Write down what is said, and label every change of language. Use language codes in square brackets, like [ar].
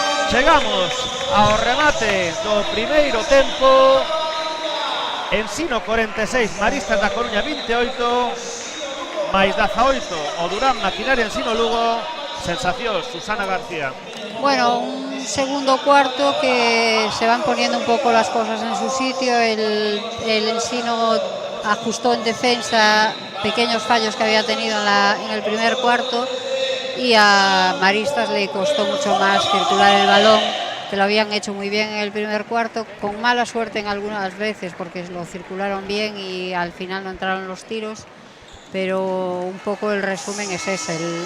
[gl] Chegamos ao remate do primeiro tempo. Ensino 46, Maristas da Coruña 28, máis 18 o Durán Maquinaria Ensino Lugo. Sensacións, Susana García. [es] Bueno, un segundo cuarto que se van poniendo un poco las cosas en su sitio. El Ensino ajustó en defensa pequeños fallos que había tenido en el primer cuarto, y a Maristas le costó mucho más circular el balón, que lo habían hecho muy bien en el primer cuarto, con mala suerte en algunas veces porque lo circularon bien y al final no entraron los tiros, pero un poco el resumen es ese.